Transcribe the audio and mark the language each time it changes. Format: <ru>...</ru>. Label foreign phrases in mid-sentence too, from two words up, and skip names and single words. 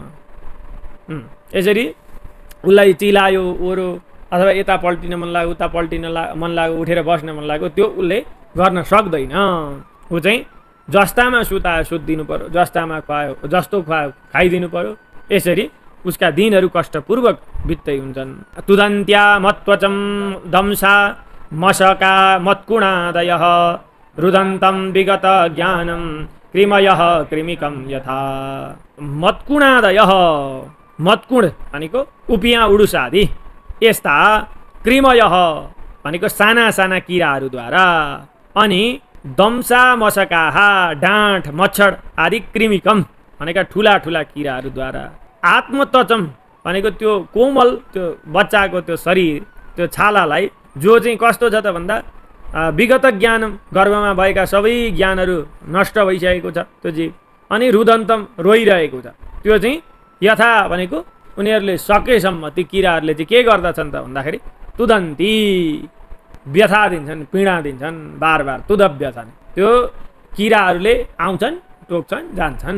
<ne>यसरी उसलाई चिलायो ओरो अथवा यता पल्टिन मन लाग्यो, उता पल्टिन मन लाग्यो, उठेर बस्न मन लाग्यो, त्यो उसले गर्न सक्दैन। ऊ चाहिँ जस्तामा सुतायो सुत्दिनु पर्यो, जस्तामा खुवायो जस्तो खुवायो खाइदिनु पर्यो। यसरी उसका दिनहरू कष्टपूर्वक बित्दै हुन्छन्।</ne> <sa>तुदन्त्या मत्वचम दंसा मशका मत्कुणादयः रुदन्तं विगत ज्ञानं कृमयः कृमिकं यथा।</sa> <ne>मत्कुणादयः, मत्कुण भनेको उपियाँ उडुस आदि यस्ता, कृमयः भनेको साना साना किराहरूद्वारा, अनि</ne> <sa>दम्सा मशकाहा</sa> <ne>डाँठ मच्छर आदि कृमिकम भनेका ठुला ठुला किराहरूद्वारा, आत्मतचम भनेको त्यो कोमल त्यो बच्चाको त्यो शरीर त्यो छालालाई जो चाहिँ कस्तो छ त भन्दा विगत ज्ञान गर्भमा भएका सबै ज्ञानहरू नष्ट भइसकेको छ त्यो जीव, अनि रुदन्तम रोइरहेको छ त्यो चाहिँ यथा भनेको उनीहरूले सकेसम्म ती किराहरूले चाहिँ के गर्दछन् त भन्दाखेरि तुदन्ती व्यथा दिन्छन्, पीडा दिन्छन्, बार बार तुदव्यथा, त्यो किराहरूले आउँछन् टोक्छन् जान्छन्।</ne>